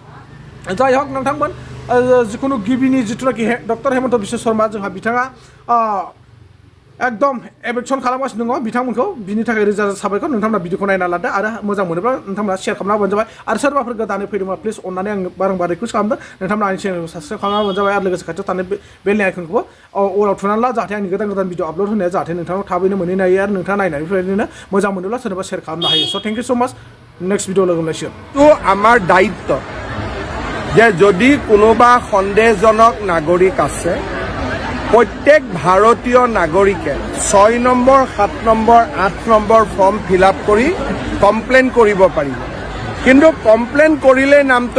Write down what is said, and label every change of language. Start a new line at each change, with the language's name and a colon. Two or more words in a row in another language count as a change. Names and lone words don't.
Bodo: जाय हक नोंथांमोन जिखुनु गिबिनि जिथुनाखि डक्टर हेमन्त बिश्व शर्मा जोंहा बिथाङा एकदम एभेक्सन खालामगासिनो दङ बिथांमोनखौ बिनि थाखाय रोजा रोजा साबायखर नोंथांमोना भिडिअखौ नायना लादो आरो मोजां मोनोब्ला नोंथांमोना शेयार खालामना होबानो जाबाय आरो सोरबाफोर गोदानै फैदोंबा प्लिज अननानै आं बारंबार रिकुवेस्ट खालामदों नोंथांमोना आंनि चेनेलखौ साबस्क्राइब खालामना होबानो जाबाय आरो लोगोसे खाथियाव थानाय बेलनि आइकनखौबो अलाव थुनानै ला जाहाथे आंनि गोदान भिडिअ आपल'ड होनाया जाहाथे नोंथांनाव थाबैनो मोनहैनो हायो आरो नोंथाङा नायनानै बेफोरबायदिनो मोजां मोनोब्ला सोरनोबा शेयार खालामनो हायो
English: so thank you so much next video
Bodo: लोगो मोनलायसिगोन
Assamese: তো আমাৰ দায়িত্ব যে যদি কোনোবা সন্দেহজনক নাগৰিক আছে প্ৰত্যেক ভাৰতীয় নাগৰিকে 6 নম্বৰ 7 নম্বৰ 8 নম্বৰ
English: form fill up
Assamese: কৰি কমপ্লেইন কৰিব পাৰিব কিন্তু কমপ্লেইন কৰিলে নামটো